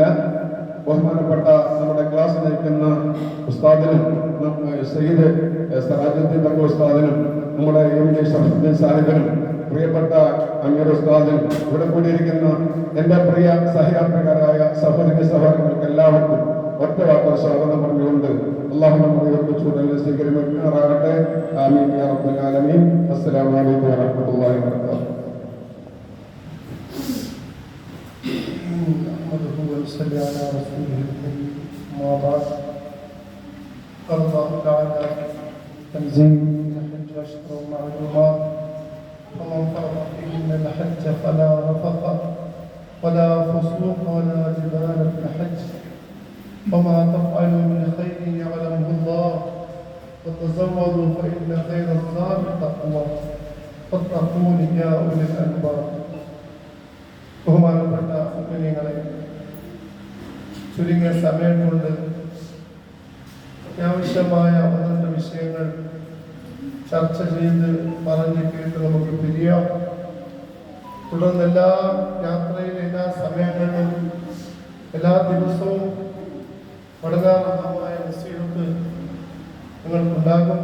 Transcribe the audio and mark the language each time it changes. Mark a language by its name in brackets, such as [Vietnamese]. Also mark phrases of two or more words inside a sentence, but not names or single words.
[Malayalam] ബഹുമാനപ്പെട്ട നമ്മുടെ ക്ലാസ് നയിക്കുന്ന ഉസ്താദിനും സയ്യിദ് സറാജുദ്ദീൻ തങ്ങൾ ഉസ്താദിനും നമ്മുടെ MD ഷറഫുദ്ദീൻ സാഹിബിനും പ്രിയപ്പെട്ട അമീർ ഉസ്താദിനും ഇവിടെ കൂടിയിരിക്കുന്ന എൻ്റെ പ്രിയ സഹയാത്രക്കാരായ സഹോദരി സഹോദരങ്ങൾക്ക് എല്ലാവർക്കും ഒറ്റ വാക്ക് സ്വാഗതം പറഞ്ഞുകൊണ്ട് അല്ലാഹു നമ്മുടെ ഇവർക്ക് ചൂടലിനെ സ്വീകരിക്കുമാറാകട്ടെ. [Arabic] آمين يا رب العالمين. السلام عليكم ورحمة الله وبركاته. صلى على رسوله الكريم. أما بعد، قال الله تعالى تنزيل الحج أشهر معلومات، فمن فرض فيهن الحج فلا رفث ولا فسوق ولا جدال في الحج، وما تفعلوا من خير يعلمه الله، وتزودوا فإن خير الزاد التقوى، فاتقون يا أولي الألباب. [Malayalam] ബഹുമാനപ്പെട്ട മുഅ്മിനീങ്ങളെ, ചുരുങ്ങിയ സമയം കൊണ്ട് അത്യാവശ്യമായ ഒന്ന് വിഷയങ്ങൾ ചർച്ച ചെയ്ത് പറഞ്ഞ് കേട്ട് നമുക്ക് പിരിയാം. തുടർന്ന് എല്ലാ യാത്രയിലും എല്ലാ സമയങ്ങളിലും എല്ലാ ദിവസവും പഠനാർഹമായ നസീഹത്ത് നിങ്ങൾക്കുണ്ടാകും.